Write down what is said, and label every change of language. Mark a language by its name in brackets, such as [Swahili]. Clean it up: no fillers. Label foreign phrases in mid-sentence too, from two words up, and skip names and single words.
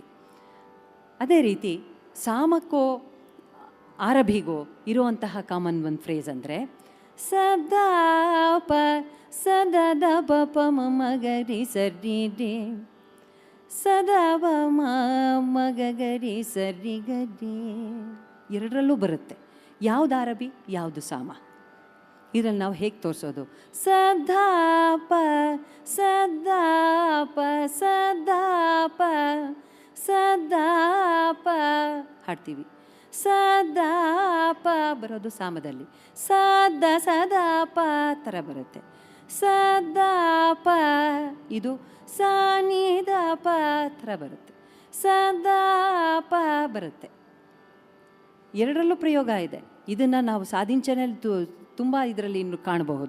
[Kannada] ಅದೇ ರೀತಿ ಸಾಮಕ್ಕೋ ಆರಭಿಗೋ ಇರುವಂತಹ ಕಾಮನ್ ಒಂದು ಫ್ರೇಸ್ ಅಂದರೆ ಸದಾ ಪ ಸದಾ ದ ಪ ಪ ಮ ಮಗರಿ ಸರಿ ರೇ ಸದಾ ವ ಮ ಮಗರಿ ಸರಿ ಗರಿ. ಎರಡರಲ್ಲೂ ಬರುತ್ತೆ. ಯಾವುದು ಆರಭಿ ಯಾವುದು ಸಾಮ, ಇದರಲ್ಲಿ ನಾವು ಹೇಗೆ ತೋರಿಸೋದು? ಸದಾ ಪ ಸದಾ ಪ ಸದಾ ಪ ಸದಾ ಪ ಹಾಡ್ತೀವಿ. ಸದಾ ಪ ಬರೋದು ಸಾಮದಲ್ಲಿ, ಸದಾ ಸದಾ ಪ ಥರ ಬರುತ್ತೆ. ಸದಾ ಪ ಇದು ಸಾನಿ ದ ಪ ಥರ ಬರುತ್ತೆ. ಸದಾ ಪ ಬರುತ್ತೆ. ಎರಡರಲ್ಲೂ ಪ್ರಯೋಗ ಇದೆ. ಇದನ್ನು ನಾವು ಸಾಧಿಂಚನಲ್ಲಿ ತುಂಬ ಇದರಲ್ಲಿ ಇನ್ನು ಕಾಣಬಹುದು.